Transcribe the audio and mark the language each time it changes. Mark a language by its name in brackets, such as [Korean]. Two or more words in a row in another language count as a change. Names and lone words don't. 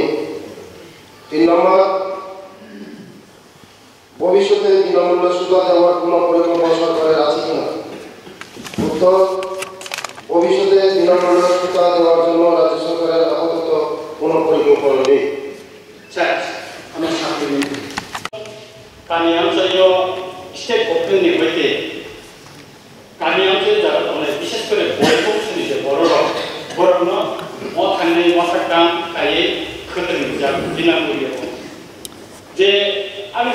[Bangla] 3 নম্বর, ভবিষ্যতে বিনামূল্যে সুতা দেওয়ার কোনো পরিকল্পনা সরকারের আছে কিনা? উত্তর, ভবিষ্যতে বিনামূল্যে সুতা দেওয়ার জন্য রাজ্য সরকারের আপাতত কোনো পরিকল্পনা নেই। [Bodo] गामि ओनसोलाव [English] State governmentनि [Bodo] बायदि गामि ओनसोल जायगा दङ बिशेष करे बयखौ सुनिसे बर'नो थांनाय माखासे गायै खोदों जा बिनामूल्य जे आं